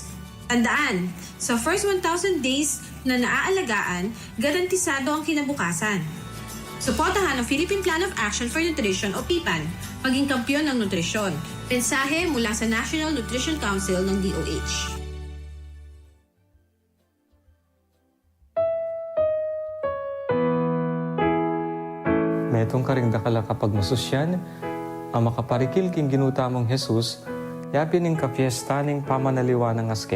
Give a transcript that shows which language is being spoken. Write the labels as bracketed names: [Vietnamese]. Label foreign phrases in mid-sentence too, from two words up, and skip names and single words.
[Filipino] Tandaan, sa [English] first 1,000 days [Filipino] na naaalagaan, garantisado ang kinabukasan. Suportahan ang Philippine Plan of Action for Nutrition o PPAN, maging kampyon ng nutrisyon. Mensahe mula sa National Nutrition Council ng DOH. [Pampanga] Metong karing dakala kapag masusyan, ang makaparikil king ginuta mong Jesus, yapin ning kapiesta ning pamanaliwa ng aske.